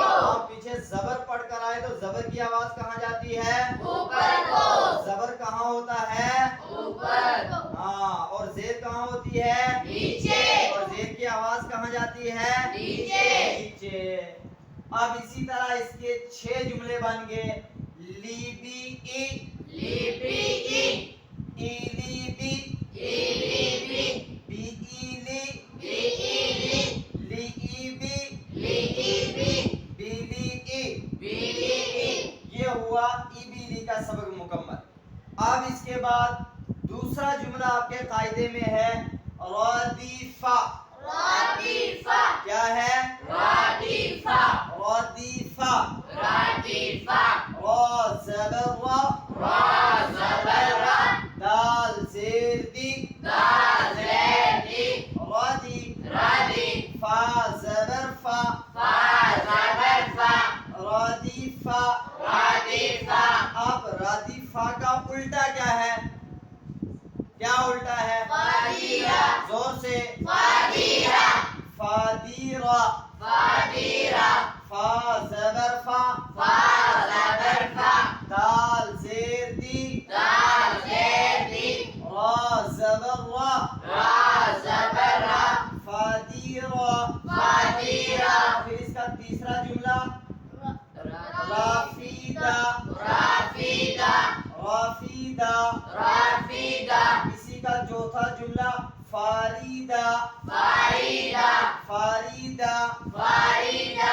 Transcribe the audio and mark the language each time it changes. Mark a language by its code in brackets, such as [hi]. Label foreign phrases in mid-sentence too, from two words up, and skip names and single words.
[ur] آپ پیچھے زبر پڑھ کر آئے تو زبر کی آواز کہاں جاتی ہے؟ اوپر کو. زبر کہاں ہوتا ہے؟ اوپر. ہاں, اور زیر کہاں ہوتی ہے؟ نیچے. اور زیر کی آواز کہاں جاتی ہے؟ نیچے. نیچے. اب اسی طرح اس کے 6 جملے بن گئے. لیبی ای, لیبی ای. ایلی بی, ایلی بی. بی ایلی, بی ایلی. لی ای بی, لی ای بی. بیلی ای, بیلی ای. یہ ہوا ایبیلی کا سبق مکمل. اب اس کے بعد دوسرا جملہ آپ کے قاعدے میں ہے رادیفہ. رادیفہ کیا ہے؟ رادیفہ. رادیفہ, رادیفہ. را زبر را, را زبر را. دال زیر دی, دال زیر دی. رادی, رادی. فا زبر فا, فا زبر فا. رادیفہ, رادیفہ. اب رادیفہ کا الٹا کیا ہے؟ کیا الٹا ہے؟ فادیرہ. زور سے. فادیرہ. فادیرہ, فادیرہ. فا زبر فا, فا زبر فا. دال زیر دی, دال زیر دی. را زبر را, را زبر را. فادیرہ, فادیرہ. پھر اس کا تیسرا جملہ رافیدہ, رافیدہ. رافیدہ, رافیدہ. اسی کا چوتھا جملہ فاریدہ, فاریدہ. فاریدہ, فاریدہ.